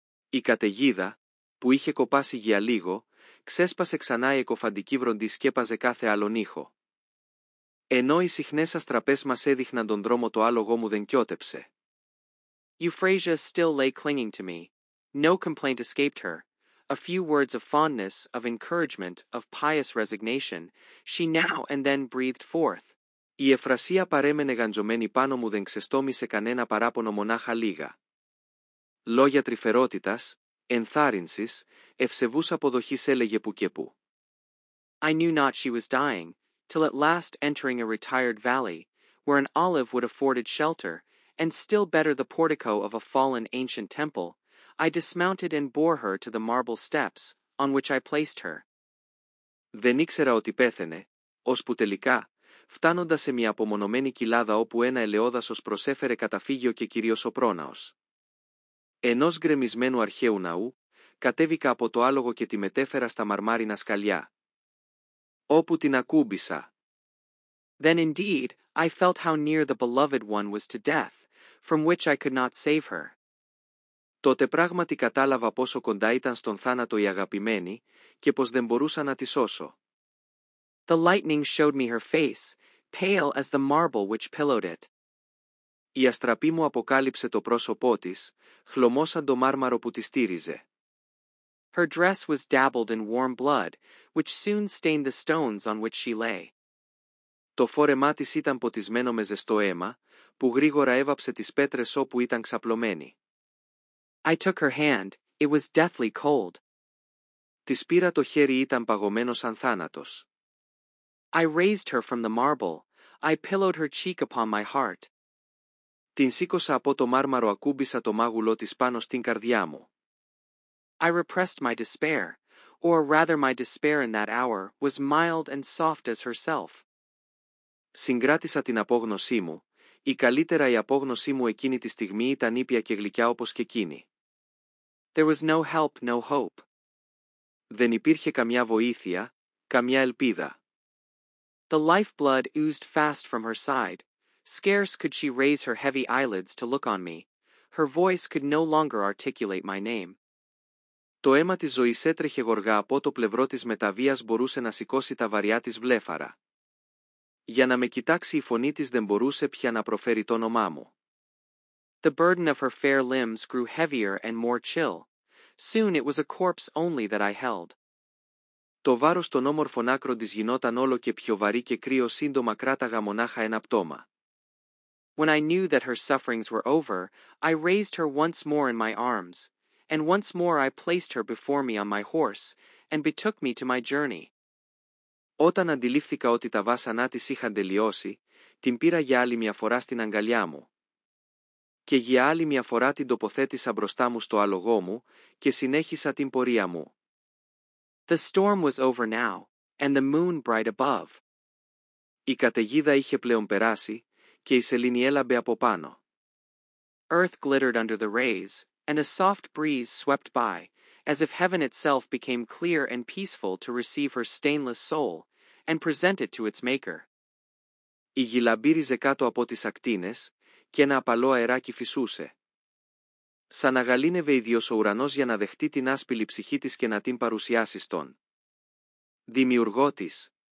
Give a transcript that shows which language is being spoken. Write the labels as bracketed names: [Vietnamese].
[Greek] Η καταιγίδα, που είχε κοπάσει για λίγο, ξέσπασε ξανά η εκοφαντική βροντή σκέπαζε κάθε άλλον ήχο. Ενώ οι συχνές αστραπές μας έδειχναν τον δρόμο το άλογο μου δεν κιότεψε. [English] Euphrasia still lay clinging to me. No complaint escaped her. A few words of fondness, of encouragement, of pious resignation, she now and then breathed forth. [Greek] Η Εφρασία παρέμενε γαντζωμένη πάνω μου δεν ξεστόμησε κανένα παράπονο μονάχα λίγα. Λόγια τρυφερότητας, ενθάρρυνσης, ευσεβούς αποδοχής έλεγε που και που. [English] I knew not she was dying, till at last entering a retired valley, where an olive would afforded shelter, and still better the portico of a fallen ancient temple, I dismounted and bore her to the marble steps, on which I placed her. [Greek] Δεν ήξερα ότι πέθαινε, ώσπου τελικά, φτάνοντας σε μια απομονωμένη κοιλάδα όπου ένα ελαιόδασος προσέφερε καταφύγιο και κυρίως ο πρόναος. Ενός γκρεμισμένου αρχαίου ναού, κατέβηκα από το άλογο και τη μετέφερα στα μαρμάρινα σκαλιά. Όπου την ακούμπησα. [English] Then indeed, I felt how near the beloved one was to death, from which I could not save her. [Greek] Τότε πράγματι κατάλαβα πόσο κοντά ήταν στον θάνατο η αγαπημένη και πως δεν μπορούσα να τη σώσω. [English] The lightning showed me her face, pale as the marble which pillowed it. [Greek] Η αστραπή μου αποκάλυψε το πρόσωπό της, χλωμό σαν το μάρμαρο που τη στήριζε. [English] Her dress was dabbled in warm blood, which soon stained the stones on which she lay. [Greek] Το φόρεμά της ήταν ποτισμένο με ζεστό αίμα, που γρήγορα έβαψε τις πέτρες όπου ήταν ξαπλωμένη. [English] I took her hand, it was deathly cold. [Greek] Της πήρα το χέρι ήταν παγωμένο σαν θάνατος. [English] I raised her from the marble, I pillowed her cheek upon my heart. [Greek] Την σήκωσα από το μάρμαρο ακούμπησα το μάγουλό της πάνω στην καρδιά μου. [English] I repressed my despair, or rather my despair in that hour was mild and soft as herself. [Greek] Συγκράτησα την απόγνωσή μου, ή καλύτερα η απόγνωσή μου εκείνη τη στιγμή ήταν ήπια και γλυκιά όπως και εκείνη. [English] There was no help, no hope. [Greek] Δεν υπήρχε καμιά βοήθεια, καμιά ελπίδα. [English] The lifeblood oozed fast from her side. Scarce could she raise her heavy eyelids to look on me. Her voice could no longer articulate my name. [Greek] Το αίμα της ζωής έτρεχε γοργά από το πλευρό της μεταβίας μπορούσε να σηκώσει τα βαριά της βλέφαρα. Για να με κοιτάξει η φωνή της δεν μπορούσε πια να προφέρει το όνομά μου. [English] The burden of her fair limbs grew heavier and more chill. Soon it was a corpse only that I held. [Greek] Το βάρος των όμορφων άκρων της γινόταν όλο και πιο βαρύ και κρύο σύντομα κράταγα μονάχα ένα πτώμα. [English] When I knew that her sufferings were over, I raised her once more in my arms, and once more I placed her before me on my horse, and betook me to my journey. [Greek] Όταν αντιλήφθηκα ότι τα βάσανά της είχαν τελειώσει, την πήρα για άλλη μια φορά στην αγκαλιά μου. Και για άλλη μια φορά την τοποθέτησα μπροστά μου στο άλογό μου και συνέχισα την πορεία μου. [English] The storm was over now, and the moon bright above. [Greek] Η καταιγίδα είχε πλέον περάσει και η σελήνη έλαμπε από πάνω. [English] Earth glittered under the rays, and a soft breeze swept by, as if heaven itself became clear and peaceful to receive her stainless soul, and present it to its maker. [Greek] Η γη λαμπύριζε κάτω από τις ακτίνες, και ένα απαλό αεράκι φυσούσε. Σαν να γαλήνευε ίδιος ο ουρανός για να δεχτεί την άσπηλη ψυχή της και να την παρουσιάσει στον Δημιουργό της.